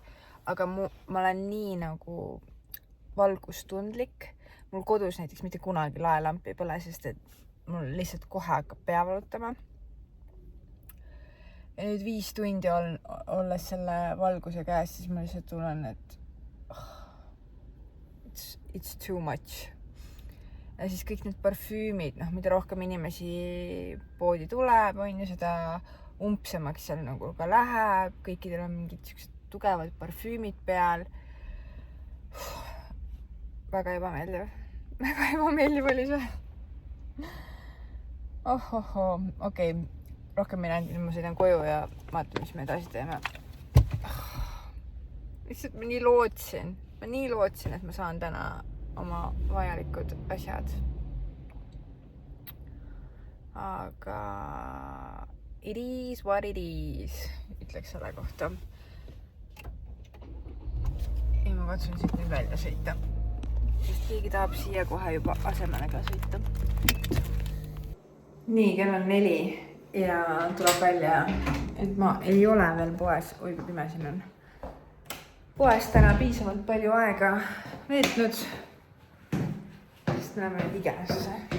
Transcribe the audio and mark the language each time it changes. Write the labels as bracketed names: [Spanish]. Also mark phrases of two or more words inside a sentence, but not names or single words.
[Estonian] Aga ma olen nii nagu valgustundlik. Mul kodus näiteks mitte kunagi laelampi pole, sest et mul lihtsalt kohe hakkab pea valutama. Ja nüüd 5 tundi olles selle valguse käes, siis ma lihtsalt tunnen, et [English] it's too much. [Estonian] Ja siis kõik need parfüümid, mida rohkem inimesi poodi tuleb, on ju seda umpsemaks seal nagu ka läheb. Kõikidel on mingid sellised tugevad parfüümid peal. Väga ebameeldiv. Väga ebameeldiv oli see. Okei. Rohkem ei näinud, ma sõidan koju ja vaatan, mis me edasi teeme. Lihtsalt ma nii lootsin, et ma saan täna oma vajalikud asjad. [English] Aga it is what it is, [Estonian] ütleks selle kohta. Ja ma katsun siit nüüd välja sõita. Sest keegi tahab siia kohe juba asemele ka sõita. Nii, kell on 4. ja tuleb välja, et ma ei ole veel poes, oi kui pime siin on, poes täna piisavalt palju aega veetnud, sest me läheme nüüd Igeasse.